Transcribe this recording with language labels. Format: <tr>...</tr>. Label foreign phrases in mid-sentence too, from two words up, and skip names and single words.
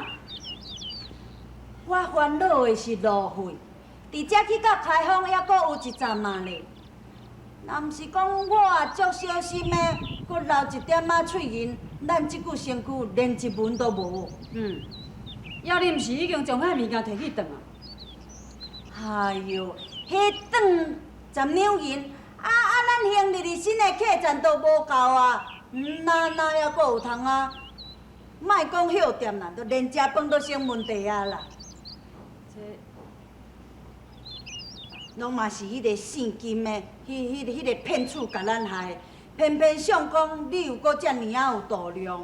<nan>我烦恼的是路费，伫遮去到开封还阁有一站嘛咧。若毋是讲我足小心的，阁留一点仔碎银，咱即具身躯连一文都无。要你毋是已经将遐物件摕去转啊？哎哟，迄转10两银，咱兄弟新的客栈都无够啊！哪还阁有通啊？莫讲歇店啦，都连食饭都成问题啊啦！拢嘛是迄个姓金的，迄个骗子甲咱害，偏偏相公你又阁遮尔啊有度量。</nan>